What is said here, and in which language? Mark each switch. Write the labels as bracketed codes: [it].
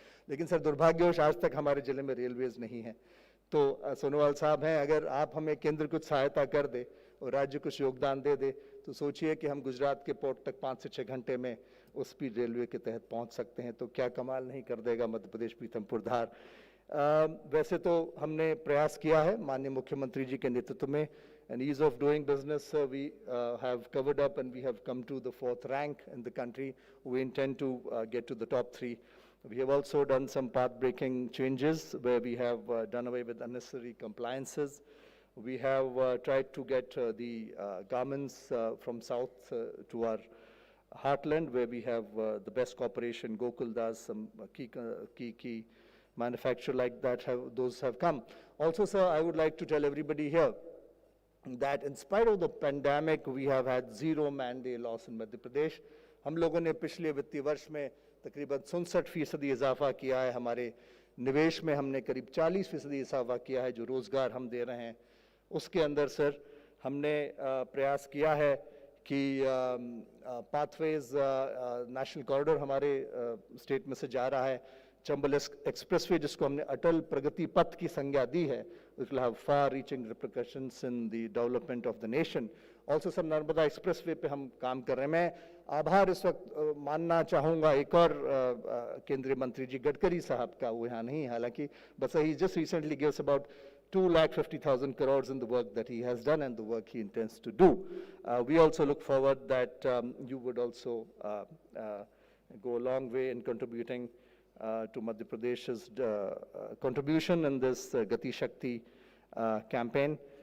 [hi] लेकिन सर दुर्भाग्यवश आज तक हमारे ज़िले में रेलवेज़ नहीं है. तो सोनोवाल साहब हैं, अगर आप हमें केंद्र कुछ सहायता कर दे और राज्य कुछ योगदान दे दे तो सोचिए कि हम गुजरात के पोर्ट तक 5 से 6 घंटे में उस स्पीड रेलवे के तहत पहुंच सकते हैं. तो क्या कमाल नहीं कर देगा मध्य प्रदेश पीथमपुर धार. वैसे तो हमने प्रयास किया है माननीय मुख्यमंत्री जी के नेतृत्व में. [en] And ease of doing business, we have covered up and we have come to the 4th rank in the country. We intend to get to the top 3. We have also done some path-breaking changes where we have done away with unnecessary compliances. We have tried to get the garments from south to our heartland, where we have the best cooperation. Gokul does some key manufacture like that. Those have come. Also, sir, I would like to tell everybody here that in spite of the pandemic, we have had 0 man-day loss in Madhya Pradesh. [hi] हम लोगों ने पिछले वित्तीय वर्ष में तकरीबन 67% इजाफा किया है. हमारे निवेश में हमने करीब 40% इजाफा किया है. जो रोज़गार हम दे रहे हैं उसके अंदर सर हमने प्रयास किया है कि पाथवेज नेशनल कॉरिडोर हमारे स्टेट में से जा रहा है, चंबल एक्सप्रेसवे जिसको हमने अटल प्रगति पथ की संज्ञा दी है, [en] which will have far-reaching repercussions in the development of the nation. [hi] Also, sir Narmada expressway पे हम काम कर रहे हैं. मैं आभार इस वक्त मानना चाहूँगा एक और केंद्रीय मंत्री जी गडकरी साहब का, वो यहाँ नहीं, हालांकि बस [en] he just recently gave us about 2,50,000 crores in the work that he has done and the work he intends to do. We also look forward that you would also go a long way in contributing to Madhya Pradesh's contribution in this Gati Shakti campaign.